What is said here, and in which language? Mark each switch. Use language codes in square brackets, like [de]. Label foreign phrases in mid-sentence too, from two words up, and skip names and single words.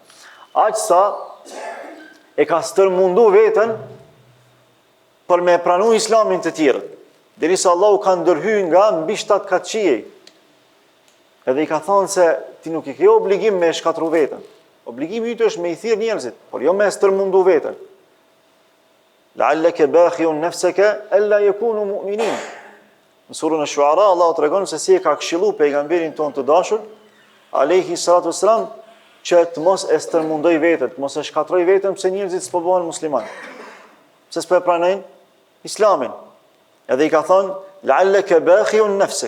[sq] Aq sa e ka stërmundu veten për me pranu islamin të tjerët, derisa Allahu ka ndërhyrë nga mbi 7 katë qiej. Edhe i ka thonë se ti nuk i ke obligim me shkatru veten. Obligimi yt është me i thirr njerëzit, por jo me stërmundu veten. [ar] لعلك باخع نفسك ألا يكونوا مؤمنين. [sq] Në surën Ash-Shu'ara Allahu tregon se si e ka këshilluar pejgamberin ton të dashur, [ar] عليه الصلاة والسلام, [sq] që të mos e stërmundoj veten, të mos e shkatroj veten pse njerëzit s'po bëhen musliman. Pse s'po e pranojnë islamin. Edhe i ka thonë [ar] لعلك باخع نفسك.